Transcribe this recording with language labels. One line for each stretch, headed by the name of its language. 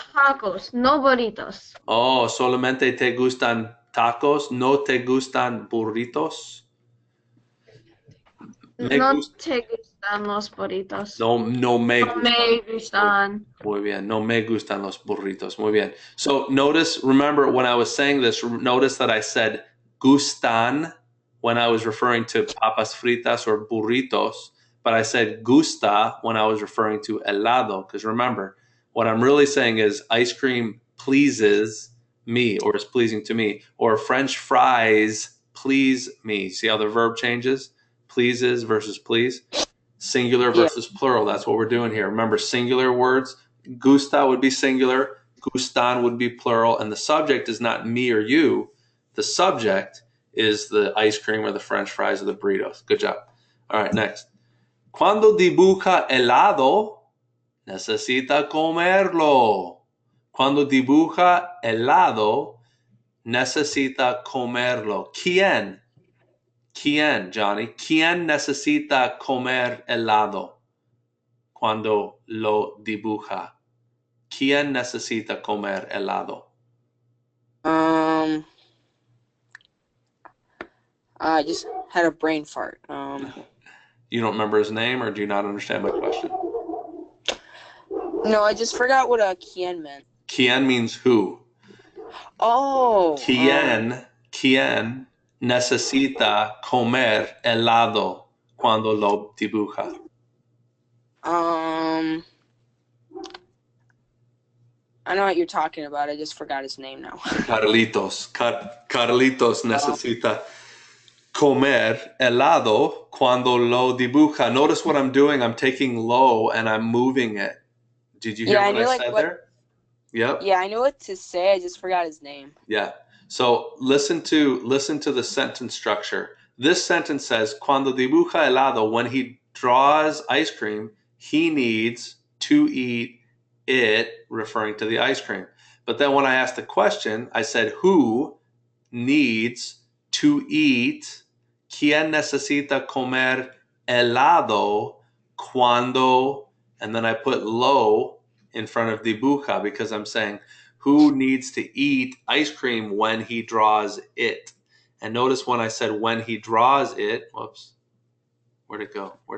Spanish: tacos, no burritos. Oh, solamente te gustan tacos, ¿no te gustan burritos? Me No gusta. te gustan. gustan los burritos. No me No gustan. me gustan. Muy bien. No me gustan los burritos. Muy bien.
English: So notice, remember when I was saying this, notice that I said gustan when I was referring to papas fritas or burritos, but I said gusta when I was referring to helado. Because remember, what I'm really saying is ice cream pleases me or is pleasing to me, or French fries please me. See how the verb changes? Pleases versus please. Singular Yeah. versus plural. That's what we're doing here. Remember, singular words, gusta would be singular, gustan would be plural, and the subject is not me or you. The subject is the ice cream or the French fries or the burritos. Good job. All right, next.
Spanish: Cuando dibuja helado, necesita comerlo. Cuando dibuja helado, necesita comerlo. ¿Quién? ¿Quién, Johnny? ¿Quién necesita comer helado cuando lo dibuja? ¿Quién necesita comer helado?
English: I just had a brain fart. You don't remember his name, or do you not understand my question? No, I just forgot what quien meant. ¿Quién means who? Oh.
Spanish: ¿Quién necesita comer helado cuando lo dibuja?
English: I know what you're talking about. I just forgot his name now.
Spanish: Carlitos. Carlitos necesita comer helado cuando lo dibuja.
English: Notice what I'm doing. I'm taking lo and I'm moving it. Did you hear what I said there? Yep. Yeah, I knew what to say. I just forgot his name. Yeah. So listen to the sentence structure. This sentence says,
Spanish: cuando dibuja helado,
English: when he draws ice cream, he needs to eat it, referring to the ice cream. But then when I asked the question, I said, who needs to eat?
Spanish: ¿Quién necesita comer helado cuando?
English: And then I put lo in front of dibuja because I'm saying, who needs to eat ice cream when he draws it? And notice when I said when he draws it, whoops, where'd it go?